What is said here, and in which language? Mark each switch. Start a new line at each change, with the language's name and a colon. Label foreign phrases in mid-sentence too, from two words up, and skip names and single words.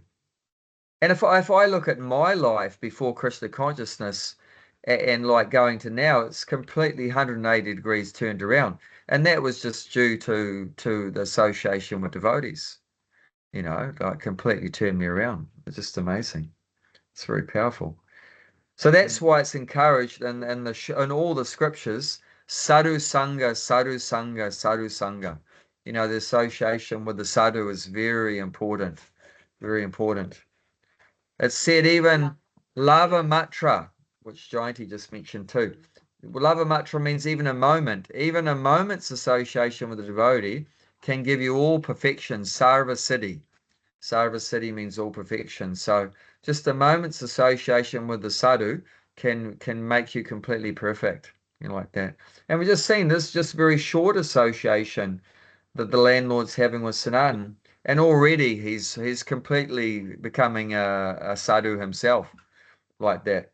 English: And if I look at my life before Krishna consciousness and like going to now, it's completely 180 degrees turned around. And that was just due to the association with devotees, like completely turned me around. It's just amazing. It's very powerful. So that's Mm. why it's encouraged in all the scriptures,
Sanskrit: साधु सङ्ग, साधु सङ्ग, साधु सङ्ग.
English: The association with the sadhu is very important, very important. It's said even
Sanskrit: लव मात्र,
English: which Jayanti just mentioned too.
Sanskrit: लव मात्र
English: means even a moment's association with a devotee can give you all perfection,
Sanskrit: सर्व सिद्धि. सर्व सिद्धि
English: means all perfection. So just a moment's association with the sadhu can make you completely perfect, like that. And we've just seen this just very short association that the landlord's having with Sanatan, and already he's completely becoming a sadhu himself, like that.